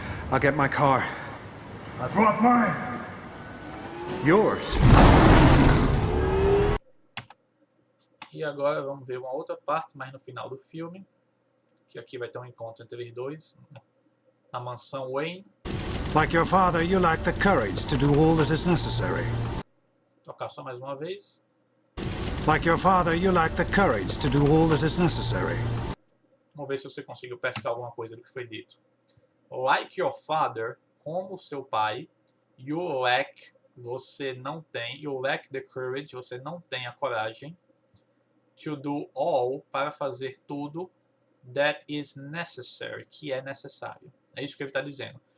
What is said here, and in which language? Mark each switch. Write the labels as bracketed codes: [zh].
[en] I'll get my car. I brought mine. Yours. [pt] E agora vamos ver uma outra parte, mais no final do filme. Que aqui vai ter um encontro entre os dois. Na mansão Wayne. [en] Like your father, you lack the courage to do all that is necessary. [pt] Tocar só mais uma vez. [en] Like your father, you lack the courage to do all that is necessary. [pt] Vamos ver se você conseguiu pescar alguma coisa do que foi dito. [en] Like your father, [pt] como seu pai, [en] you lack, [pt] você não tem, [en] you lack the courage, [pt] você não tem a coragem, [en] to do all, [pt] para fazer tudo, [en] that is necessary, [pt] que é necessário. É isso que ele está dizendo.